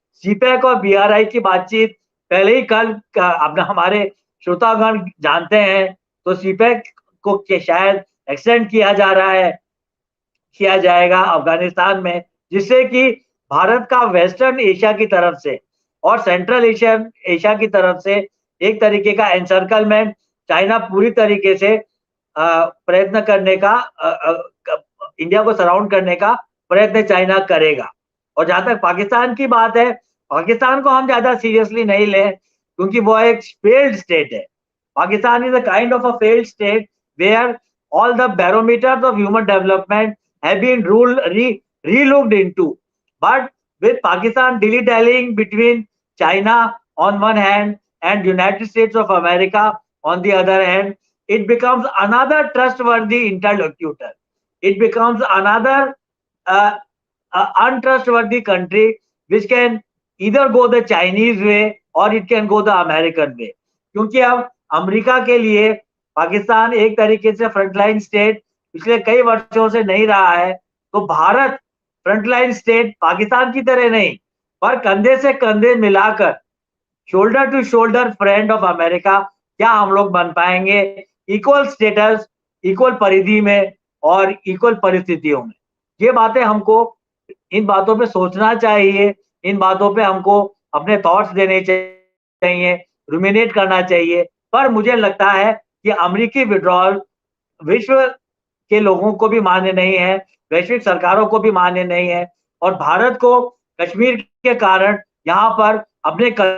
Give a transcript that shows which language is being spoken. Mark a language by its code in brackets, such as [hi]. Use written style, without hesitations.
[hi] CPEC और BRI की बातचीत पहले ही कल अपना हमारे श्रोतागण जानते हैं, तो सीपैक को शायद एक्सटेंड किया जा रहा है, किया जाएगा अफगानिस्तान में, जिससे कि भारत का वेस्टर्न एशिया की तरफ से और सेंट्रल एशिया की तरफ से एक तरीके का एनसर्कलमेंट चाइना पूरी तरीके से प्रयत्न करने का, इंडिया को सराउंड करने का प्रयत्न चाइना करेगा। और जहां तक पाकिस्तान की बात है, पाकिस्तान को हम ज्यादा सीरियसली नहीं लें, क्योंकि वो एक फेल्ड स्टेट है। [en] Pakistan is a kind of a failed state where all the barometers of human development have been relooked into. But with Pakistan dilly-dallying between China on one hand and United States of America on the other hand, it becomes another trustworthy interlocutor. It becomes another untrustworthy country which can either go the Chinese way or it can go the American way. [hi] क्योंकि अब America के लिए पाकिस्तान एक तरीके से frontline state पिछले कई वर्षों से नहीं रहा है, तो भारत फ्रंटलाइन स्टेट पाकिस्तान की तरह नहीं, पर कंधे से कंधे मिलाकर [en] shoulder to shoulder friend of America [hi] क्या हम लोग बन पाएंगे, इक्वल स्टेटस, इक्वल परिधि में और इक्वल परिस्थितियों में। ये बातें हमको, इन बातों पे सोचना चाहिए, इन बातों पे हमको अपने थॉट्स देने चाहिए, रुमिनेट करना चाहिए। पर मुझे लगता है कि अमेरिकी विड्रॉल विश्व के लोगों को भी मान्य नहीं है, वैश्विक सरकारों को भी मान्य नहीं है, और भारत को कश्मीर के कारण यहाँ पर अपने